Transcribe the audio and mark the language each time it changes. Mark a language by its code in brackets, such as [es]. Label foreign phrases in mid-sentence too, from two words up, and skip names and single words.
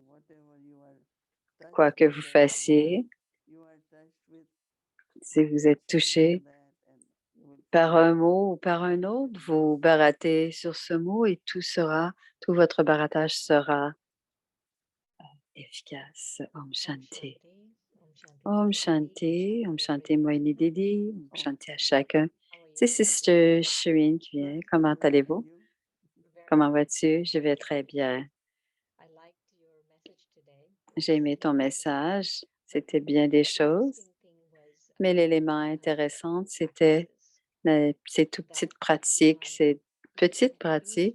[fr] Quoi que vous fassiez, si vous êtes touché, par un mot ou par un autre, vous baratez sur ce mot et tout votre barattage sera efficace. [sa] Om Shanti. Om Shanti, Om Shanti Moini Didi, Om Shanti [fr] à chacun. C'est Sister Shireen qui vient. Comment allez-vous? Comment vas-tu? Je vais très bien. J'ai aimé ton message. C'était bien des choses. Mais l'élément intéressant, c'était ces tout petites pratiques, ces petites pratiques.